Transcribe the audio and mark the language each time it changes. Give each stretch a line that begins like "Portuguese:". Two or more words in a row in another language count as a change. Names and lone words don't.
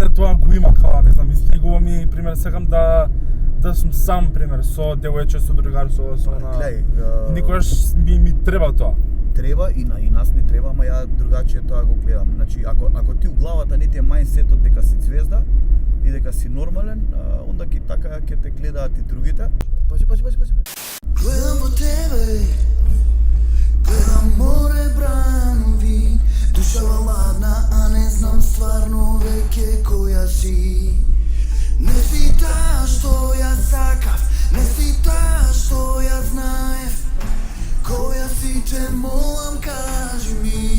Macedonian: мене тоа го има, као, не знам, излегува ми, пример, сакам да сум сам, пример, со девојче, со другар, со она. гледај, Никогаш ми треба тоа. треба и нас не треба, ама ја другачие тоа го гледам. Значи ако ти у главата не ти е мајндсетот дека си звезда и дека си нормален, онда ќе така ќе те гледаат и другите. Пази. Гледам по тебе, гледам море бранови, душава ладна, а не знам стварно веќе која си. Не си та што ја сакав, не си та што ја знаем, која си те молам кажи ми.